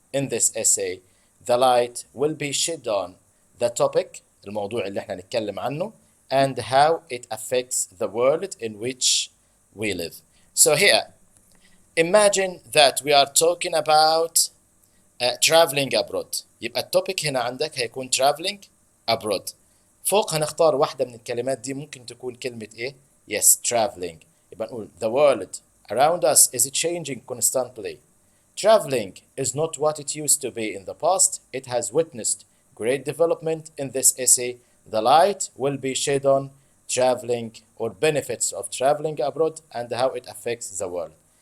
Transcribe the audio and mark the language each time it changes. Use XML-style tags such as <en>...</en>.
<en>In this essay, the light will be shed on the topic,</en> <ar>الموضوع اللي احنا نتكلم عنه,</ar> <en>and how it affects the world in which we live. So here, imagine that we are talking about traveling abroad.</en> <ar>يبقى التوبيك هنا عندك هيكون</ar> <en>traveling abroad.</en> <ar>فوق هنختار واحدة من الكلمات دي، ممكن تكون كلمة ايه؟</ar> <en>yes traveling.</en> <ar>يبقى نقول</ar> <en>the world around us is changing constantly. Traveling is not what it used to be in the past. It has witnessed great development. In this essay, the light will be shed on traveling or benefits of traveling abroad and how it affects the world.</en>